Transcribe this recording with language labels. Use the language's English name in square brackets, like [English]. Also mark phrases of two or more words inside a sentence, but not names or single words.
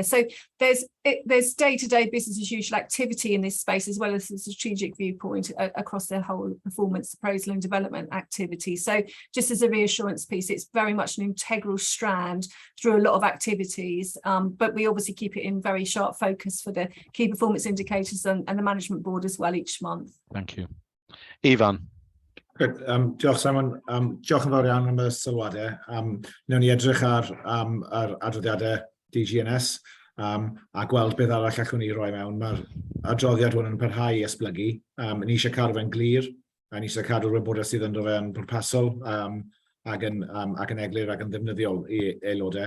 [English] So there's day-to-day business as usual activity in this space, as well as the strategic viewpoint across their whole performance appraisal and development activity. So just as a reassurance piece, it's very much an integral strand through a lot of activities, but we obviously keep it in very sharp focus for the key performance indicators and the management board as well each month. Thank you. Ivan. Good. [Welsh] Diolch Simon. Diolch yn fawr iawn am y sylwadau. Newn ni edrych ar adroddiadau DGNS a gweld beth arall allwn ni roi mewn. Mae'r adroddiad hwn yn parhau i esblygu. Ni eisiau cadw fe'n glir, a ni eisiau cadw'r wybodaeth sydd ynddo fe'n pwrpasol ac yn eglur ac yn ddefnyddiol i aelodau.